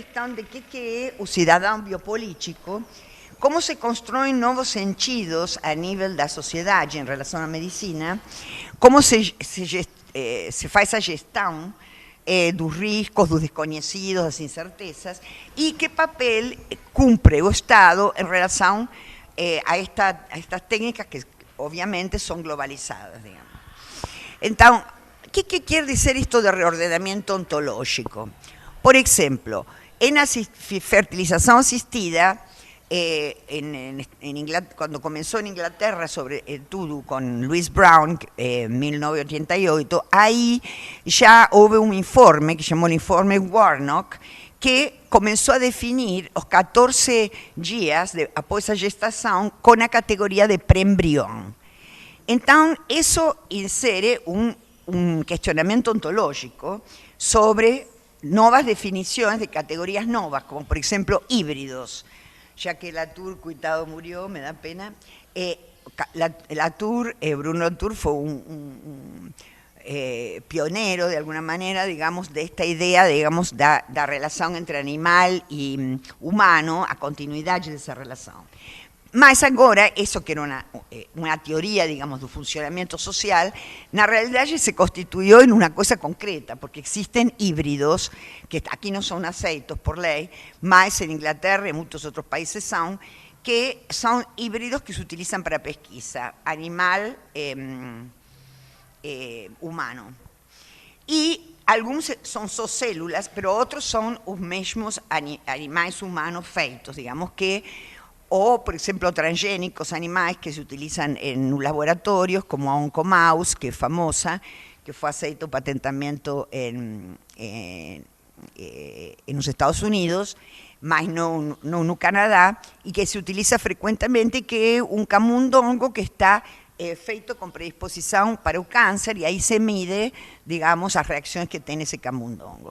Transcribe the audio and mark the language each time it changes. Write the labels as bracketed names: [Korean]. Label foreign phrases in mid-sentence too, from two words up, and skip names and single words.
[Portuguese] questão de que é o cidadão biopolítico, como se constroem novos sentidos a nível da sociedade em relação à medicina, como se faz a gestão dos riscos, dos desconhecidos, das incertezas, e que papel cumpre o Estado em relação a estas técnicas que, obviamente, são globalizadas, digamos. Então, o que quer dizer isto de reordenamento ontológico? Por exemplo, na fertilização assistida, [Spanish] cuando comenzó en Inglaterra sobre todo con Louise Brown en 1988, ahí ya hubo un informe que se llamó el informe Warnock, que comenzó a definir los 14 días [Portuguese] após a gestação [Spanish] con la categoría de preembrión. Entonces, eso insere un cuestionamiento ontológico sobre nuevas definiciones de categorías nuevas, como por ejemplo híbridos. Ya que Latour, cuitado, murió, me da pena. Bruno Latour fue un pionero, de alguna manera, digamos, de esta idea, digamos, da relación entre animal y humano, a continuidad de esa relación. [Portuguese] Mas agora, isso que era uma teoria, digamos, do funcionamento social, na realidade se constituiu em uma coisa concreta, porque existem híbridos, que aqui não são aceitos por lei, mas em Inglaterra e em muitos outros países são, que são híbridos que se utilizam para pesquisa, animal humano. E alguns são só células, mas outros são os mesmos animais humanos feitos, digamos que, o, por exemplo, transgénicos animais [Spanish] que se utilizan en laboratorios, [Portuguese] como a Oncomouse, [Spanish] que es famosa, que fue [Portuguese] aceito o patentamento en [Spanish] los Estados Unidos, mas no en Canadá, y que se utiliza frecuentemente, que es un camundongo que está feito con predisposición para el cáncer, y ahí se mide, digamos, las reacciones que tiene ese camundongo.